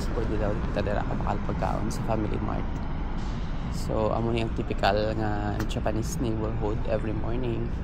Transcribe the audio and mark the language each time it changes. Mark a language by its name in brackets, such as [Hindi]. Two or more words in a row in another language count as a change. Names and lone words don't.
[Hiligaynon] Pwede daw dito dira ka bakal pagkaon sa Family Mart. So amo yung typical nga [English] Japanese neighborhood every morning.